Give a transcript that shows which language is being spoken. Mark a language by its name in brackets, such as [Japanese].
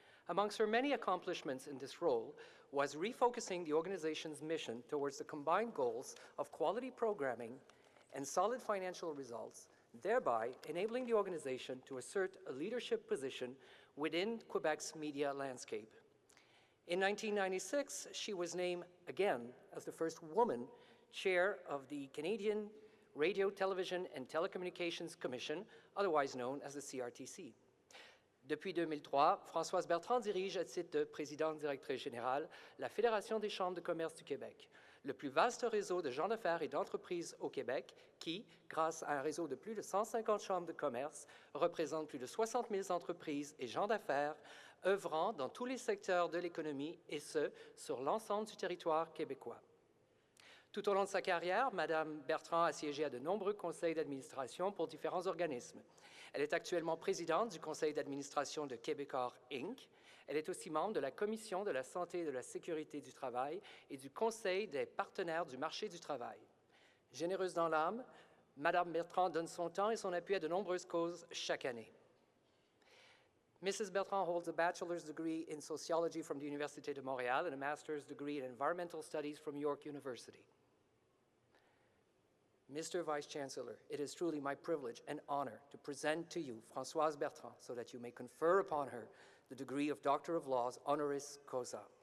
[English] Amongst her many accomplishments in this role was refocusing the organization's mission towards the combined goals of quality programming and solid financial results, thereby enabling the organization to assert a leadership position within Quebec's media landscape. In 1996, she was named again as the first woman chair of the Canadian Radio, Television and Telecommunications Commission, otherwise known as the CRTC. [French] Depuis 2003, Françoise Bertrand dirige à titre de présidente directrice générale la Fédération des chambres de commerce du Québec, le plus vaste réseau de gens d'affaires et d'entreprises au Québec qui, grâce à un réseau de plus de 150 chambres de commerce, représente plus de 60 000 entreprises et gens d'affaires œuvrant dans tous les secteurs de l'économie et ce, sur l'ensemble du territoire québécois. Tout au long de sa carrière, Mme Bertrand a siégé à de nombreux conseils d'administration pour différents organismes. Elle est actuellement présidente du conseil d'administration de Québecor Inc. Elle est aussi membre de la Commission de la santé et de la sécurité du travail et du Conseil des partenaires du marché du travail. Généreuse dans l'âme, Mme Bertrand donne son temps et son appui à de nombreuses causes chaque année. [English] Mrs. Bertrand holds a bachelor's degree in sociology from the Université de Montréal and a master's degree in environmental studies from York University. Mr. Vice Chancellor, it is truly my privilege and honor to present to you Françoise Bertrand so that you may confer upon her the degree of Doctor of Laws honoris causa.